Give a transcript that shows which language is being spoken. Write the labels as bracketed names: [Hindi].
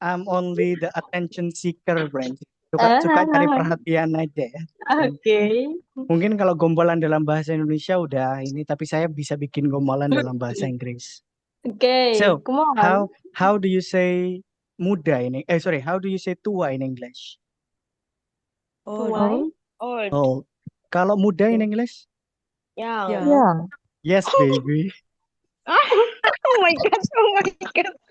[English] only the attention seeker, Branch. [Indonesian] Suka cari perhatian aja ya. [English] Okay. [Indonesian] Mungkin kalau gombalan dalam bahasa Indonesia udah ini, tapi saya bisa bikin gombalan dalam bahasa Inggris. [English] Okay. So, Come on. how do you say [Indonesian] muda ini? [English] Sorry, how do you say tua in English? Oh, Old. [Indonesian] Oh, kalau muda [English] in English? Young. [Indonesian] ya. [English] Young. Yes, baby. Oh my God. Oh my God.